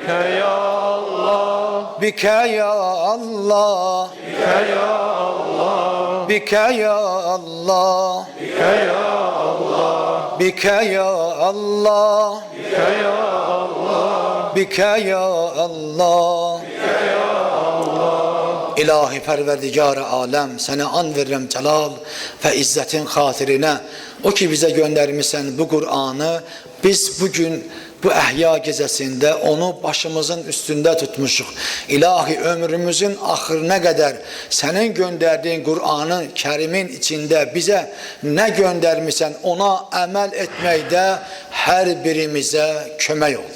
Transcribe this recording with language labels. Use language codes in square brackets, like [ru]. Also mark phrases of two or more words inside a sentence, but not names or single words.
[ar] بك يا الله. بك يا الله. بك يا الله. بك يا الله. بك يا الله. بك يا الله. [az] İlahi Pərverdigar-ı aləm, sənə an verirəm cəlal və izzətin xatirinə. O ki bizə göndərmişsən bu Qur'anı, biz bugün bu əhya gecəsində onu başımızın üstündə tutmuşuq. İlahi, ömrümüzün axırına qədər sənin göndərdiyin Qur'anın kərimin içində bizə nə göndərmişsən ona əməl etməkdə hər birimizə kömək ol.